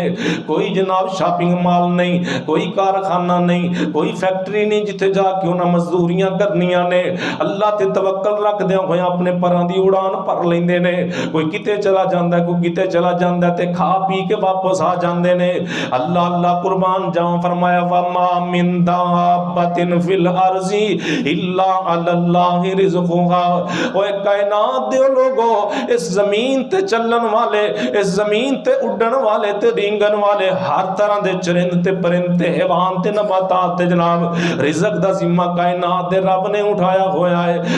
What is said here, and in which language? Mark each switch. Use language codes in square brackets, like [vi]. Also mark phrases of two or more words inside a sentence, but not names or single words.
[pa] کوئی جناب [en] shopping mall [pa] نہیں، کوئی کارخانہ نہیں، کوئی فیکٹری نہیں جتھے جا کے اونہاں مزدوریاں کرنیاں نے. اللہ تے توکل رکھدے ہوئے اپنے پراں دی اڈان بھر لیندے نے. کوئی کتے چلا جاندا، کوئی کتے چلا جاندا تے کھا پی کے واپس آ جاندے نے. اللہ اللہ قربان جاواں فرمایا [ar] وما من دابة في الأرض إلا الله رزقها. [pa] اوئے کائنات دے لوکو، اس زمین تے چلن والے، اس زمین تے اڈن والے تے رینگن والے ہر طرح دے چرند تے پرند تے حیوان تے نباتات تے جناب رزق دا ذمہ کائنات دے رب نے اٹھایا ہویا ہے.